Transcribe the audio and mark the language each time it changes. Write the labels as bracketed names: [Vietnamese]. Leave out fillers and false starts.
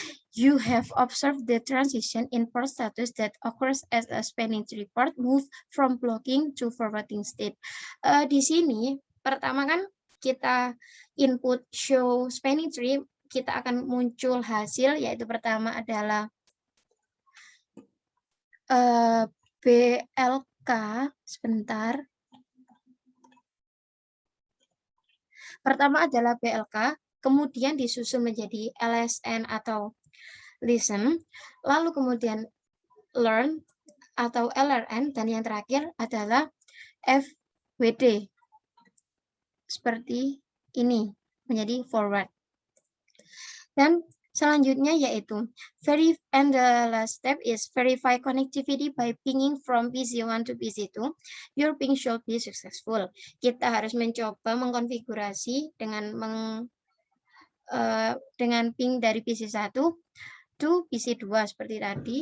[English] You have observed the transition in port status that occurs as a spanning tree port move from blocking to forwarding state. [Indonesian] Di sini pertama kan kita input show spanning tree, kita akan muncul hasil, yaitu pertama adalah BLK, sebentar. Pertama adalah BLK, kemudian disusun menjadi LSN atau listen, lalu kemudian learn atau LRN, dan yang terakhir adalah FWD. Seperti ini, menjadi forward. Dan selanjutnya yaitu [English] and the last step is verify connectivity by pinging from PC1 to PC2. Your ping should be successful. [Indonesian] Kita harus mencoba mengkonfigurasi dengan ping dari PC1 to PC2 seperti tadi.